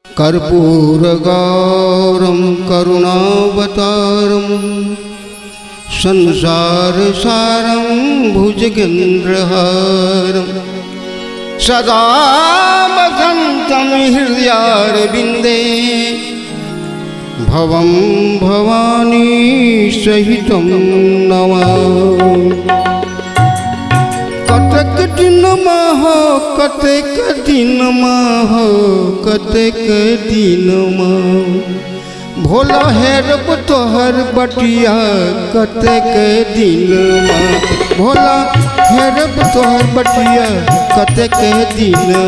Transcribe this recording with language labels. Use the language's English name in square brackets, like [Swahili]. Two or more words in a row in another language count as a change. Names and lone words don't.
[Sanskrit] कर्पूरगौरं करुणावतारं संसारसारं भुजगेन्द्रहारं सदा वसन्तं हृदयारविन्दे भवं भवानी सहितं नमामि। [Bhojpuri] कतक दिन हो कतक दिन हो कतक दिन भोला है रब तोहर बटिया कतक दिन भोला है रब तोहर बटिया कतक दिन